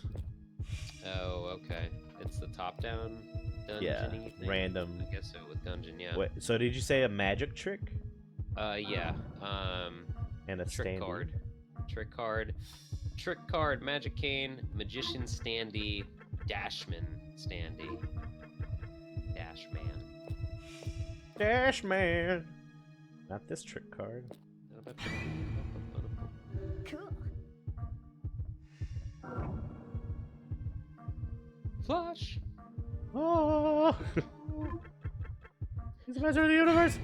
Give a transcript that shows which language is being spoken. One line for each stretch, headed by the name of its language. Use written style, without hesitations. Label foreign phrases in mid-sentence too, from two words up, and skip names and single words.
English: Oh, okay. It's the top-down dungeon-y Yeah, thing? random. I guess so with Gungeon, yeah. Wait, so did you say a magic trick? Yeah. And a Trick standee? card. Trick card, magic cane, magician standee, dashman standee. Dashman. Dash man. Not this trick card. Cool. Flush! Oh! He's the master of the universe!